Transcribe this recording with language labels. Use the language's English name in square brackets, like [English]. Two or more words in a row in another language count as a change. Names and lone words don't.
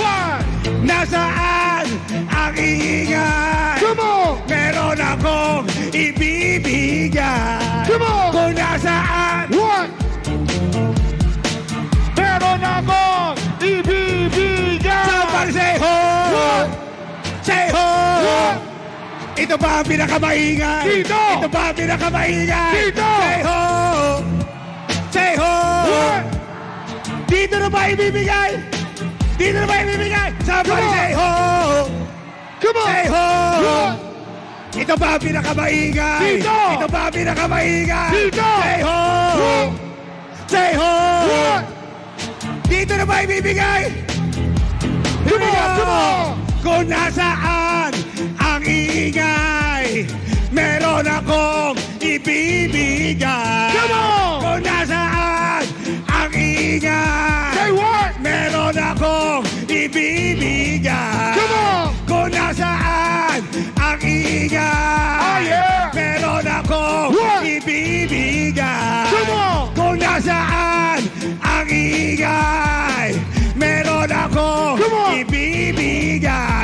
[Filipino] Nasaan ang ingay, meron akong ibibigay. Kung nasaan, meron akong ibibigay. [English] Somebody say ho! Say ho! [Filipino] Ito ba ang pinakamaingay? Dito! Ito ba ang pinakamaingay? Dito! [English] Say ho! Say ho! [Filipino] Dito na ba ibibigay? Dito na ba ibibigay? [English] Somebody say ho! Come on! Say ho! [Filipino] Ito ba ang pinakamaingay? Dito! Ito ba ang pinakamaingay? Dito! [English] Say ho! Say ho! [Filipino] Dito na ba ibibigay? [English] Come on! [Filipino] Kung nasaan ang ingay, meron akong ibibigay. Kung nasaan ang ingay, [English] say what? [Filipino] Meron akong ibibigay. Kung nasaan ang ingay, meron akong ibibigay. Kung nasaan ang ingay, meron akong ibibigay.